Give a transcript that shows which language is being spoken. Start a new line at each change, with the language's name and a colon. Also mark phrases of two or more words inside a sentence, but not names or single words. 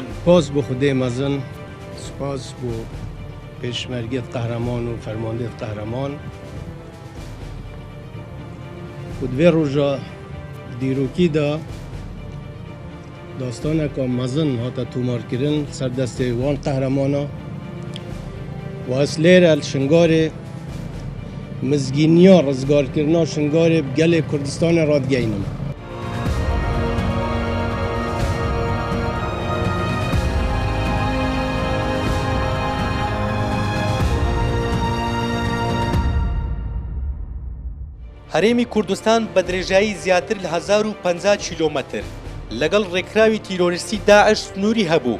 Kurdish: سپاس بو خدای مزن سپاس بو پیشمرگیت قهرمان و فرماندهت قهرمان و دوی روژا دیروکی دا داستانه که مزن هاتا تومار کرن سر دست وان قهرمانا و اصلیر الشنگار مزگینیا رزگار کرنا شنگار بگل کردستان رادگینم
Central Kurdish: هەرێمی کوردستان بە درێژایی زیاتر لە 1050 کیلۆمەتر لەگەڵ ڕێکراوی تیرۆریستی داعش سنووری هەبوو.